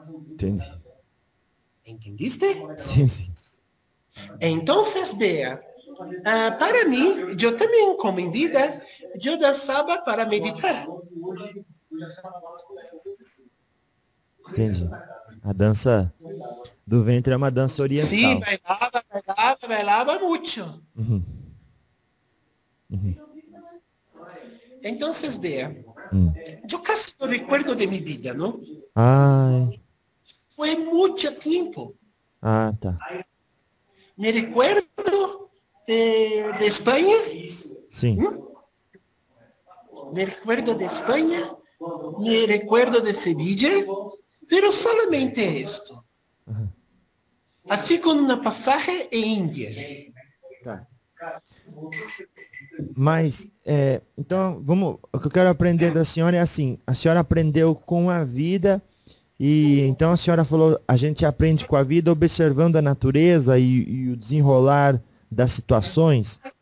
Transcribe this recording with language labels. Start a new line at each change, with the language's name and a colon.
Portuguese: Entendi.
Spanish: ¿Entendiste? Sí, sí. Entonces, vea, para mí, yo también como en vida, yo danzaba para meditar.
Portuguese: Entendi. A danza do ventre é uma dança oriental.
Spanish: Sí, bailaba, bailaba, bailaba mucho. Entonces, vea, yo casi no recuerdo de mi vida, ¿no? Ay. Fue mucho tiempo.
Portuguese: Ah, tá.
Spanish: Me recuerdo de España. Sí. Me recuerdo de España. Me recuerdo de Sevilla. Pero solamente esto. Así con una pasaje en India.
Portuguese: Tá. Mas, então, vamos, o que eu quero aprender da senhora é assim, a senhora aprendeu com a vida e então a senhora falou, a gente aprende com a vida observando a natureza e o desenrolar das situações?